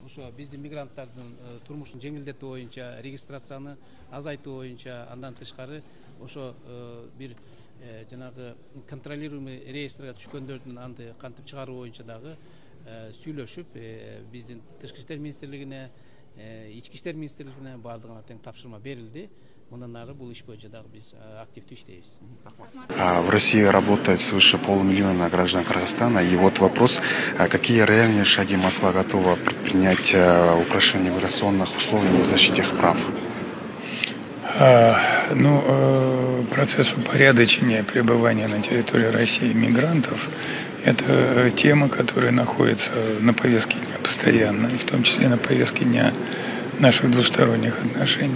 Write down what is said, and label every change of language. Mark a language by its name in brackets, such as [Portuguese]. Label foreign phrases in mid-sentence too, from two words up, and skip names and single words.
[Kyrgyz] ошо биздин мигранттардын турмушун жеңилдетүү боюнча, регистрацияны азайтуу боюнча, андан тышкары ошо бир жанагы контролируемый реестрге түшкөндөрдүн анды кантип чыгаруу боюнча дагы сүйлөшүп, биздин Тышкы иштер министрлигине, Ички иштер министрлигине баардыгына тең тапшырма берилди. Мындан ары бул иш боюнча дагы биз активдүү иштейбиз. [Russian] В России работает свыше полумиллиона граждан Кыргызстана. И вот вопрос, какие реальные шаги Москва готова предпринять в упрощении миграционных условий и защите их прав? Процесс упорядочения пребывания на территории России мигрантов – это тема, которая находится на повестке дня постоянно, и в том числе на повестке дня наших двусторонних отношений.